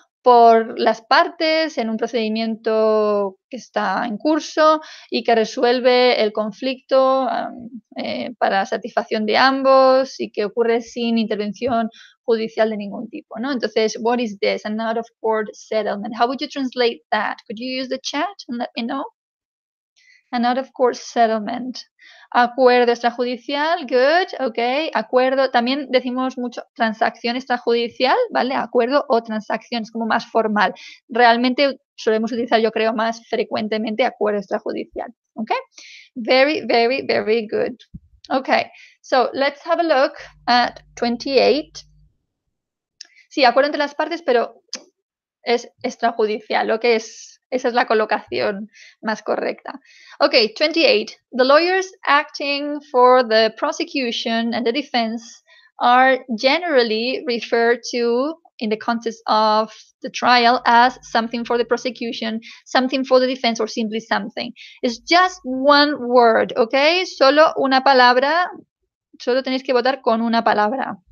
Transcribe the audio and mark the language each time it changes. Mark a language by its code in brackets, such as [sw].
[es] por las partes en un procedimiento que está en curso y que resuelve el conflicto para satisfacción de ambos y que ocurre sin intervención judicial de ningún tipo, ¿no? [en] Entonces, what is this? An out of court settlement. How would you translate that? Could you use the chat and let me know? An out of court settlement. [es] Acuerdo extrajudicial, good, ok. Acuerdo, también decimos mucho transacción extrajudicial, ¿vale? Acuerdo o transacción, es como más formal. Realmente solemos utilizar, yo creo, más frecuentemente acuerdo extrajudicial, ok. [en] Very, very, very good. Okay, so let's have a look at 28. [es] Sí, acuerdo entre las partes, pero es extrajudicial, lo que esa es la colocación más correcta. [en] Okay, 28. The lawyers acting for the prosecution and the defense are generally referred to in the context of the trial as something for the prosecution, something for the defense, or simply something. It's just one word, okay? [es] Solo una palabra, solo tenéis que votar con una palabra.